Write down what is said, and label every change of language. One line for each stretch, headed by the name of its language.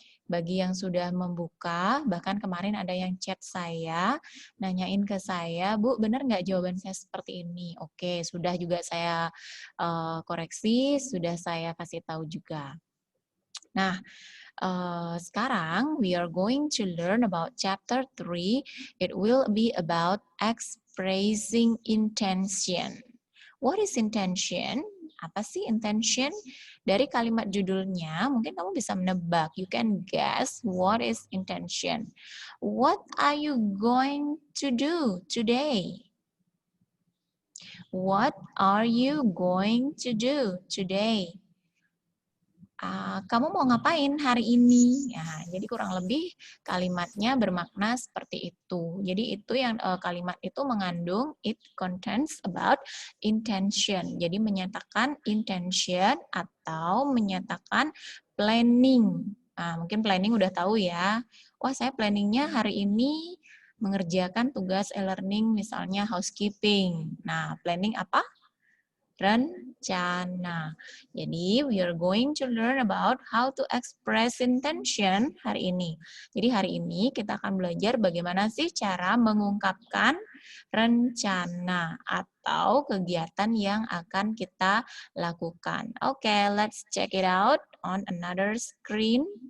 Indonesian: Bagi yang sudah membuka, bahkan kemarin ada yang chat saya, nanyain ke saya, Bu, benar nggak jawaban saya seperti ini? Oke, sudah juga saya koreksi, sudah saya kasih tahu juga. Nah, sekarang
English: we are going to learn about chapter 3. It will be about expressing intention. What is intention?
Indonesian: Apa sih intention? Dari kalimat judulnya, mungkin kamu bisa menebak.
English: You can guess what is intention. What are you going to do today? What are you going to do today?
Indonesian: Kamu mau ngapain hari ini? Ya, jadi kurang lebih kalimatnya bermakna seperti itu. Jadi itu yang kalimat itu mengandung
English: it contains about intention.
Indonesian: Jadi menyatakan intention atau menyatakan planning. Nah, mungkin planning udah tahu ya. Wah, saya planningnya hari ini mengerjakan tugas e-learning misalnya housekeeping. Nah, planning apa? Rencana.
English: Jadi, we are going to learn about how to express intention
Indonesian: hari ini. Jadi, hari ini kita akan belajar bagaimana sih cara mengungkapkan rencana atau kegiatan yang akan kita lakukan.
English: Oke, let's check it out on another screen.